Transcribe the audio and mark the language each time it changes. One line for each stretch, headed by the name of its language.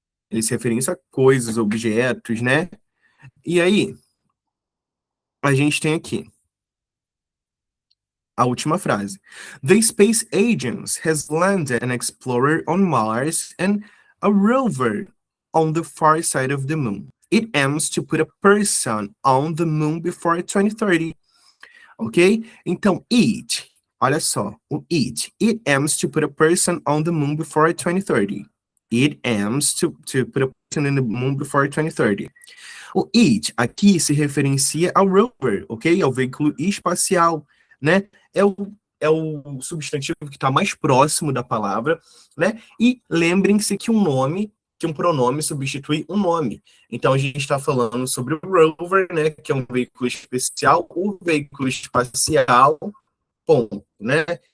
Portuguese: Ele se referencia a coisas, objetos, né? E aí, a gente tem aqui a última frase.
English: The Space Agency has landed an explorer on Mars and a rover on the far side of the moon. It aims to put a person on the moon before 2030. Ok? Então, it,
Portuguese: olha só, o
English: it aims to put a person on the moon before 2030. It aims to put a person in the moon before 2030.
Portuguese: O it aqui se referencia ao rover, ok? Ao veículo espacial, né? É o substantivo que está mais próximo da palavra, né? E lembrem-se que um pronome substitui um nome. Então, a gente está falando sobre o rover, né? Que é um veículo especial, o veículo espacial, ponto, né?